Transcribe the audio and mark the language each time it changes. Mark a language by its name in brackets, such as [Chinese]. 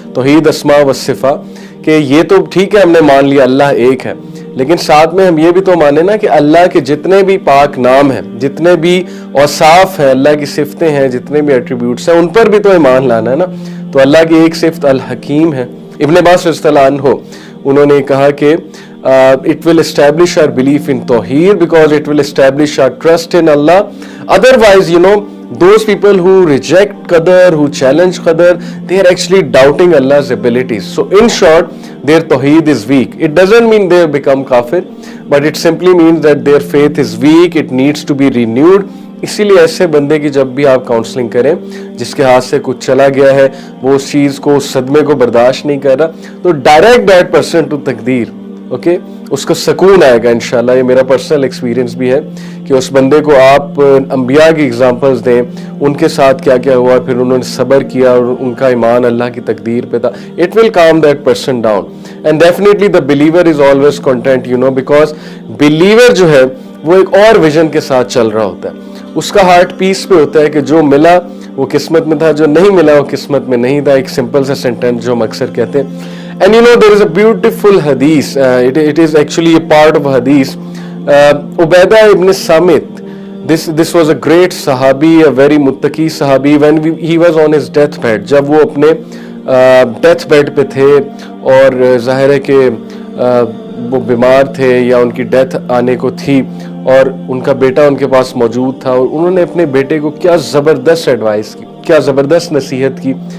[Hindi] तौहीद अस्मा व सिफा कि ये तो ठीक है, हमने मान लिया अल्लाह एक है, लेकिन साथ में हम ये भी तो माने ना कि अल्लाह के जितने भी पाक नाम हैं, जितने भी औसाफ हैं, अल्लाह की सिफतें हैं, जितने भी एट्रीब्यूट्स हैं, उन पर भी तो ईमान लाना है ना। तो अल्लाह की एक सिफत अल हकीम है। इब्न अब्बास रज़ियल्लाहु अन्हु उन्होंने कहा कि [English] it will establish our belief in Tawheed because it will establish our trust in Allah. Otherwise, you know, those people who reject Qadar, who challenge Qadar, they are actually doubting Allah's abilities. So in short, their Tawheed is weak. It doesn't mean they have become kafir, but it simply means that their faith is weak. It needs to be renewed. [Hindi] इसीलिए ऐसे बंदे की जब भी आप counselling करें, जिसके हाथ से कुछ चला गया है, वो उस चीज़ को, उस सदमे को बर्दाश्त नहीं कर रहा, तो [English] direct that person to [Hindi] तकदीर। ओके, उसको सुकून आएगा इंशाल्लाह। ये मेरा पर्सनल एक्सपीरियंस भी है कि उस बंदे को आप अंबिया की एग्जांपल्स दें, उनके साथ क्या क्या हुआ, फिर उन्होंने सब्र किया और उनका ईमान अल्लाह की तकदीर पे था। [English] it will calm that person down and definitely the believer is always content, you know, because believer [Hindi] जो है वो एक और विजन के साथ चल रहा होता है। उसका हार्ट पीस पे होता है कि जो मिला वो किस्मत में था, जो नहीं मिला वो किस्मत में नहीं था। एक सिंपल सा सेंटेंस जो हम अक्सर कहते हैं। [English] And you know, there is a beautiful hadith. It is actually a part of a hadith. Ubaidah ibn Samit. This was a great sahabi, a very muttaqi sahabi. When he was on his deathbed, [Hindi] जब वो अपने deathbed पे थे और जाहिर है कि वो बीमार थे या उनकी डेथ आने को थी और उनका बेटा उनके पास मौजूद था, और उन्होंने अपने बेटे को क्या ज़बरदस्त एडवाइस की, क्या ज़बरदस्त नसीहत की,